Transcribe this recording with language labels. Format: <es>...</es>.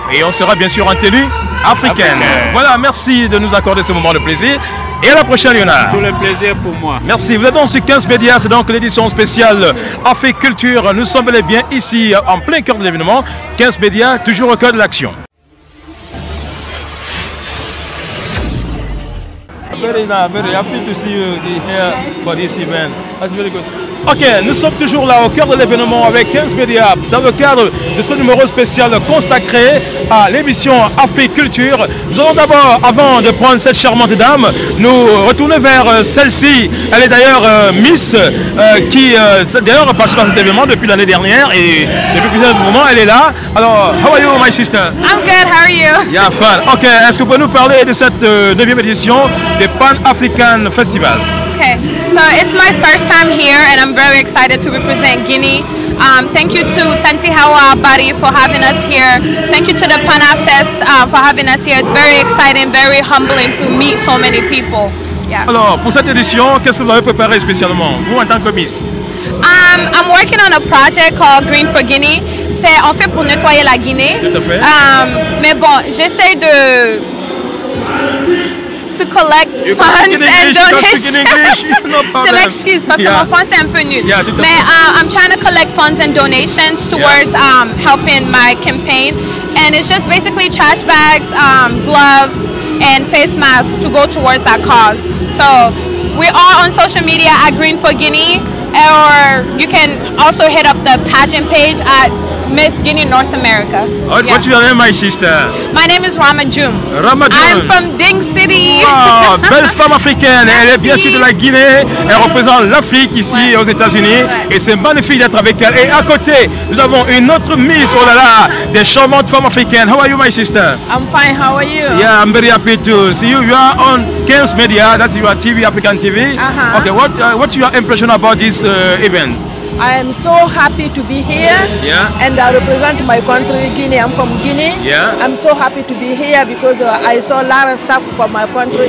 <fr>Et on sera bien sûr en tenue africaine. Voilà, merci de nous accorder ce moment de plaisir. Et à la prochaine, Lionel. Tout le plaisir pour moi. Merci. Vous êtes donc sur 15 Médias, c'est donc l'édition spéciale Africulture. Nous sommes bel et bien ici, en plein cœur de l'événement. 15 Médias, toujours au cœur de l'action.</fr> <en>Very happy to see you here for this event. That's very good.</en> <fr>Ok, nous sommes toujours là au cœur de l'événement avec 15 Médias dans le cadre de ce numéro spécial consacré à l'émission Africulture. Nous allons d'abord, avant de prendre cette charmante dame, nous retourner vers celle-ci. Elle est d'ailleurs Miss qui d'ailleurs participe à cet événement depuis l'année dernière et depuis plusieurs moments elle est là.</fr> <en>Alors, how are you, my sister? I'm good, how are you? Yeah, fun.</en> <fr>Ok, est-ce que vous pouvez nous parler de cette 9e édition du Pan-African Festival?</fr> <en>Okay, so it's my first time here and I'm very excited to represent Guinea. Thank you to Tanti Hawa Bari for having us here. Thank you to the Pana Fest for having us here. It's very exciting, very humbling to meet so many people. Yeah.</en> <fr>Alors, pour cette édition, qu'est-ce que vous avez préparé spécialement, vous en tant que Miss?</fr> <en>I'm working on a project called Green for Guinea.</en> <fr>C'est en fait pour nettoyer la Guinée. Tout à fait. Mais bon, j'essaie de</fr> <en>collect funds and donations.</en> <fr>Je m'excuse parce que mon français est un peu nul. Mais</fr> <en>I'm trying to collect funds and donations towards helping my campaign. And it's just basically trash bags, gloves, and face masks to go towards that cause. So we are on social media at Green for Guinea, or you can also hit up the pageant page at Miss Guinea North America. What's your name, my sister? My name is Rama June. Rama June. I'm from Ding City.</en> <fr>Wow, belle femme africaine. Elle est bien sûr de la Guinée. Elle représente l'Afrique ici aux États-Unis. Et c'est magnifique d'être avec elle. Et à côté, nous avons une autre Miss. Oh là là, des charmantes femmes africaines.</fr> <en>How are you, my sister? I'm fine. How are you? Yeah, I'm very happy to see you. You are on 15 Media. That's your TV, African TV. Okay, what's your impression about this event? I am so happy to be here, and I represent my country, Guinea. I'm from Guinea. I'm so happy to be here because I saw a lot of stuff from my country.</en>